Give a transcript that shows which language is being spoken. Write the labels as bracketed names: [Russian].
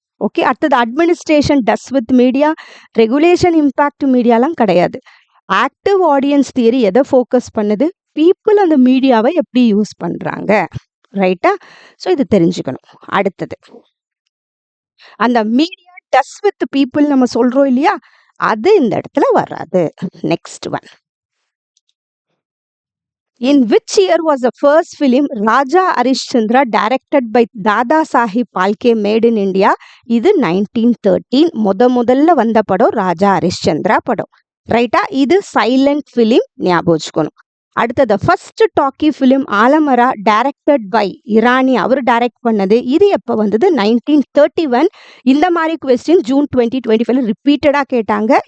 [Tamil] Okay, அடுத்தது administration does with media, regulation impact மீடியாலாம் கிடையாது. Active audience theory எதை focus பண்ணுது, பீப்புள் அந்த மீடியாவை எப்படி யூஸ் பண்ணுறாங்க. ரைட்டா? ஸோ இது தெரிஞ்சுக்கணும். அடுத்தது அந்த மீடியா டஸ் வித் பீப்புள் நம்ம சொல்கிறோம் இல்லையா, அது இந்த இடத்துல வராது. [English] Next one, in which year was the first film Raja Harishchandra directed by Dada Saheb Phalke made in India? [Tamil] இது 1913. முதல்ல வந்த படம் ராஜா ஹரிஷ்சந்திரா படம். ரைட்டா? இது சைலண்ட் ஃபிலிம், ஞாபகம் வச்சுக்கணும். அடுத்தது first talkie film ஆலமரா directed by Irani, our direct பண்ணது. இது எப்போ வந்தது? 1931. இந்த மாதிரி கொஸ்டின் ஜூன் 2025 ரிப்பீட்டடாக கேட்டாங்க.